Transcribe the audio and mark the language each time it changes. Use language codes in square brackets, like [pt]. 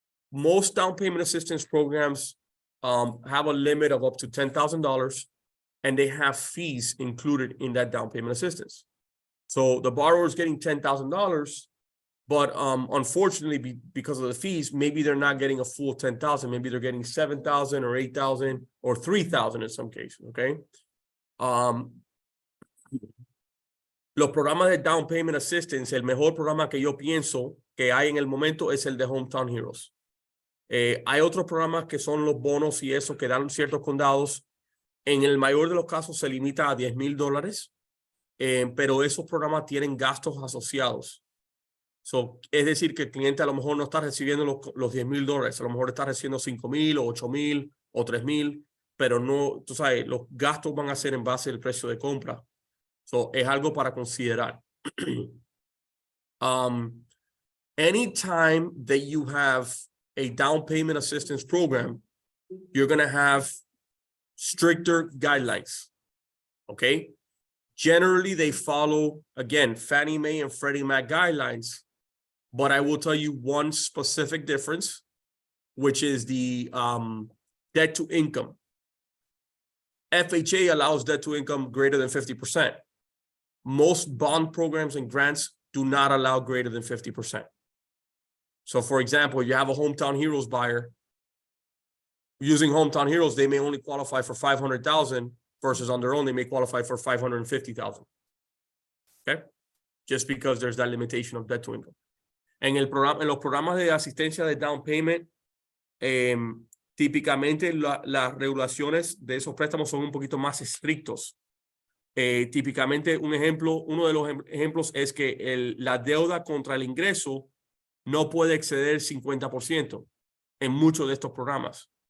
[en] Most down payment assistance programs have a limit of up to $10,000, and they have fees included in that down payment assistance. So the borrower is getting $10,000, but unfortunately, because of the fees, maybe they're not getting a full $10,000. Maybe they're getting $7,000 or $8,000 or $3,000 in some cases. Okay. [es] Los programas de down payment assistance, el mejor programa que yo pienso que hay en el momento es el de Hometown Heroes. Hay otros programas que son los bonos y eso que dan ciertos condados. En el mayor de los casos se limita a $10,000, pero esos programas tienen gastos asociados. So, es decir, que el cliente a lo mejor no está recibiendo los $10,000, a lo mejor está recibiendo 5,000 o 8,000 o 3,000, pero no, tú sabes, los gastos van a ser en base al precio de compra. So, es algo para considerar. [en] Anytime that you have a down payment assistance program, you're going to have stricter guidelines. Okay. Generally, they follow, again, Fannie Mae and Freddie Mac guidelines. But I will tell you one specific difference, which is the debt to income. FHA allows debt to income greater than 50%. Most bond programs and grants do not allow greater than 50%. So for example, you have a Hometown Heroes buyer. Using Hometown Heroes, they may only qualify for $500,000 versus on their own, they may qualify for $550,000. Okay? Just because there's that limitation of debt to income. [es] En los programas de asistencia de down payment, típicamente las regulaciones de esos préstamos son un poquito más estrictos. Típicamente uno de los ejemplos es que la deuda contra el ingreso no puede exceder 50% en muchos de estos programas.